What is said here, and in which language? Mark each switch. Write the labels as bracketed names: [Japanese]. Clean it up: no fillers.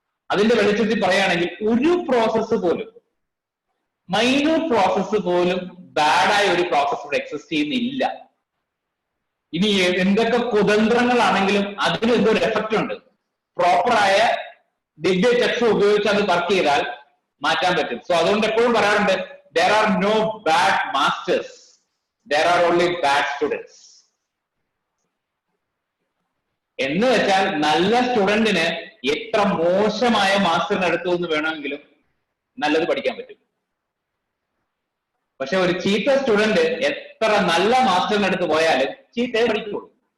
[Malayalam] അതിന്റെ വെളിച്ചത്തിൽ പറയുകയാണെങ്കിൽ ഒരു പ്രോസസ്സ് പോലും, മൈന്യൂട്ട് പ്രോസസ്സ് പോലും ബാഡായ ഒരു പ്രോസസ് ഇവിടെ എക്സിസ്റ്റ് ചെയ്യുന്നില്ല. ഇനി എന്തൊക്കെ കുതന്ത്രങ്ങളാണെങ്കിലും അതിന് എന്തോ ഒരു എഫക്റ്റ് ഉണ്ട്. പ്രോപ്പറായ ദിവ്യ ചക്ഷു ഉപയോഗിച്ച് അത് വർക്ക് ചെയ്താൽ മാറ്റാൻ പറ്റും. സോ അതുകൊണ്ട് എപ്പോഴും പറയാറുണ്ട് [English] there are no bad masters, there are only bad students. [Malayalam] എന്ന് വെച്ചാൽ നല്ല സ്റ്റുഡന്റിന് എത്ര മോശമായ മാസ്റ്ററിന് അടുത്തു നിന്ന് വേണമെങ്കിലും നല്ലത് പഠിക്കാൻ പറ്റും. പക്ഷെ ഒരു ചീത്ത സ്റ്റുഡന്റ് എത്ര നല്ല മാസ്റ്ററിന് അടുത്ത് പോയാലും ചീത്തയെ പഠിക്കുള്ളൂ.